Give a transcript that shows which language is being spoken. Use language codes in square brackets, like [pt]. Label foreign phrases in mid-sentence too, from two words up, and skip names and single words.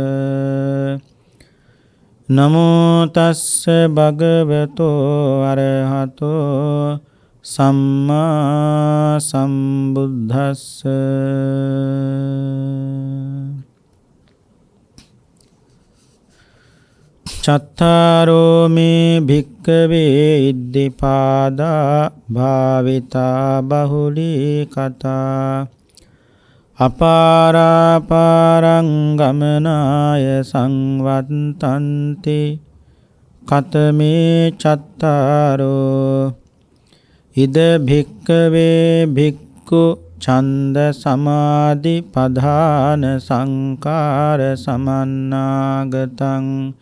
[pi] නමෝ තස්ස භගවතෝ අරහතෝ සම්මා සම්බුද්දස්ස චත්තාරෝ මේ භික්ඛවේ ඉද්ධිපාදා භාවිතා බහුලී කතා අපාරාපාරං ගමනාය සංවත්තන්ති කතමේ චත්තාරෝ ඉද භික්ඛවේ භික්ඛු ඡන්ද සමාධි පධාන සංකාර සමන්නාගතං